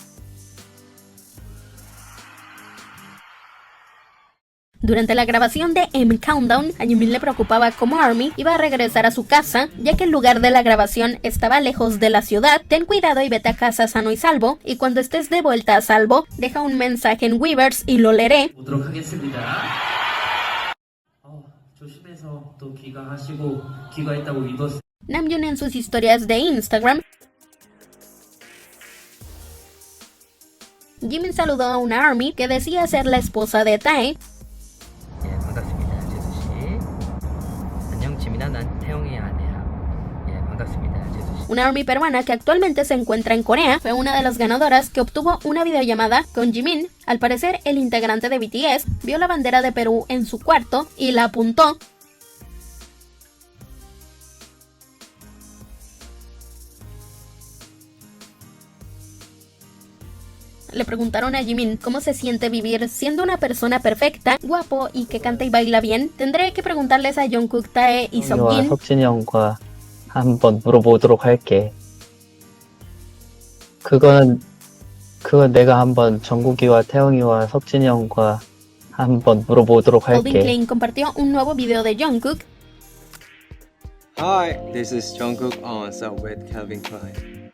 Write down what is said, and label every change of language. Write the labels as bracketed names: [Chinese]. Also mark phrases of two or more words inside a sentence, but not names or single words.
[Spanish] Durante la grabación de M Countdown, a Jimin le preocupaba cómo ARMY iba a regresar a su casa, ya que el lugar de la grabación estaba lejos de la ciudad. Ten cuidado y vete a casa sano y salvo, y cuando estés de vuelta a salvo, deja un mensaje en Weverse y lo leeré. [Korean] 보도록 하겠습니다. 조심해서 또 귀가하시고 귀가했다고 믿었어요. [Spanish] Namjoon en sus historias de Instagram. Jimin saludó a una ARMY que decía ser la esposa de Tae. [Korean] 예, 반갑습니다. 재수 씨. 안녕 지민아, 난 태영의 아내야. 예, 반갑습니다. 재수 씨. [Spanish] Una ARMY peruana que actualmente se encuentra en Corea fue una de las ganadoras que obtuvo una videollamada con Jimin. Al parecer, el integrante de BTS vio la bandera de Perú en su cuarto y la apuntó. Le preguntaron a Jimin cómo se siente vivir siendo una persona perfecta, guapo y que canta y baila bien. Tendré que preguntarles a Jungkook, Tae y Seokjin. [Korean] 석진이 형과 한번 물어보도록 할게. 그건 내가 한번 정국이와 태영이와 석진이 형과 한번 물어보도록 [Spanish] Calvin [Korean] 할게. [Spanish] Klein compartió un nuevo video de Jungkook. [English] Hi, this is Jungkook on Sub with Calvin Klein.